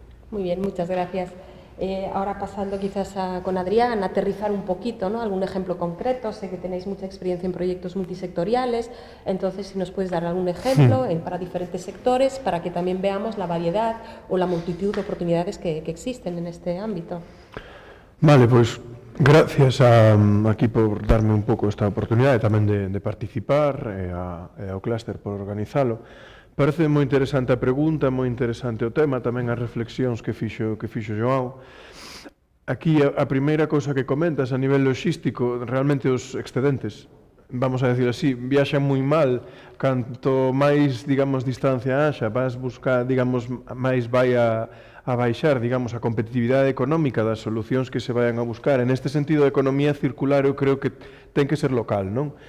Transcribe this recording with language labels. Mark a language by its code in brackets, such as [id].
[es] Muy bien, muchas gracias. Ahora pasando quizás con Adrián, a aterrizar un poquito, ¿no? Algún ejemplo concreto. Sé que tenéis mucha experiencia en proyectos multisectoriales, entonces si nos puedes dar algún ejemplo para diferentes sectores, para que también veamos la variedad o la multitud de oportunidades que existen en este ámbito. [gl] Vale, pues gracias aquí por darme un pouco esta oportunidade tamén de participar e ao clúster por organizalo. Parece moi interesante a pregunta, moi interesante o tema, tamén as reflexións que fixo Joao. Aquí a primeira cousa que comentas a nivel logístico, realmente os excedentes, [es] vamos a decir así, [gl] viaxan moi mal, canto máis, digamos, distancia haxa, vas buscar, digamos, máis vai a baixar, digamos, a competitividade económica das solucións que se vayan a buscar. En este sentido, a economía circular eu creo que ten que ser local, non?